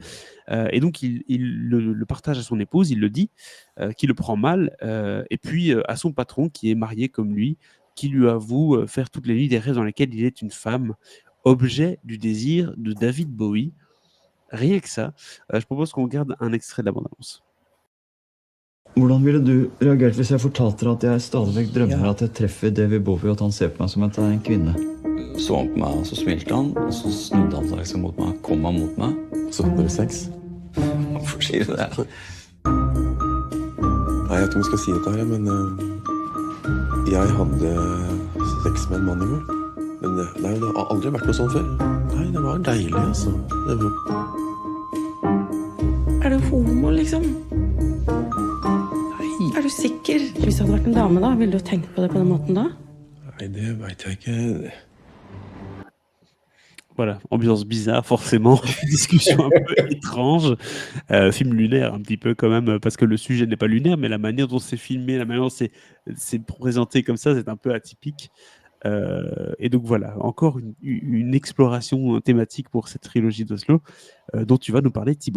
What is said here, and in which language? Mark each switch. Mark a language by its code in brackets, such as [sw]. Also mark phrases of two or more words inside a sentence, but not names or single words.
[fr] Et donc, il le partage à son épouse, il le dit, qui le prend mal, et puis à son patron, qui est marié comme lui, qui lui avoue faire toutes les nuits des rêves dans lesquels il est une femme, objet du désir de David Bowie. Rien que ça, je propose qu'on regarde un extrait de la bande-annonce. [no] Hvordan ville du reagert hvis jeg fortalte deg at jeg stadig vekk drømmer at jeg treffer David Bowie, og at han ser på meg som at jeg er en kvinne? Så han på meg, og så smilte han, og så snudde han seg liksom mot meg, kom han mot meg. Så hadde dere sex? Hvorfor sier du det? Nei, jeg vet ikke om jeg skal si dette her, men jeg hadde sex med en mann i går. Men nei, det har aldri vært noe sånn før. Nei, det var deilig, altså. Det var... Er du homo, liksom? Nei, Er du sikker? Hvis du hadde vært en dame, da, ville du tenkt på det på den måten da? nei, det vet jeg ikke. [fr] Voilà, ambiance bizarre, forcément, discussion un peu étrange, film lunaire un petit peu quand même, parce que le sujet n'est pas lunaire, mais la manière dont c'est filmé, la manière dont c'est présenté comme ça, c'est un peu atypique. Et donc voilà, encore une exploration thématique pour cette trilogie d'Oslo, dont tu vas nous parler, Thibaut.